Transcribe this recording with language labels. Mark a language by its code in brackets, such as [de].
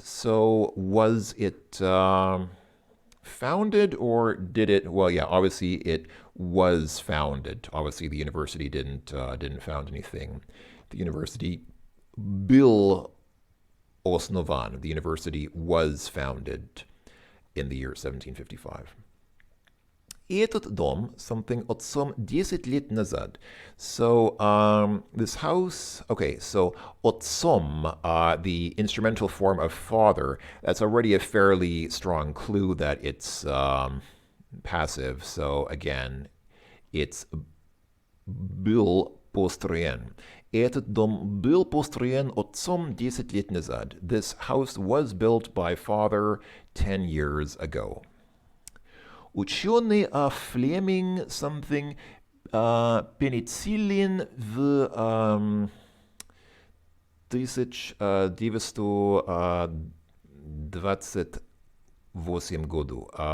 [en] So, was it founded, or did it? Well, yeah, obviously it was founded. Obviously, the university didn't found anything. The university [ru] был основан. [en] The university was founded in the year 1755. [ru] И этот дом, something отцом 10 лет назад. [en] So this house, okay, so отцом, the instrumental form of father, that's already a fairly strong clue that it's passive. So again, it's [ru] был построен. Этот дом был построен отцом 10 лет назад. [en] This house was built by father 10 years ago. [ru] Ученый Флеминг something пенициллин в 1928 году.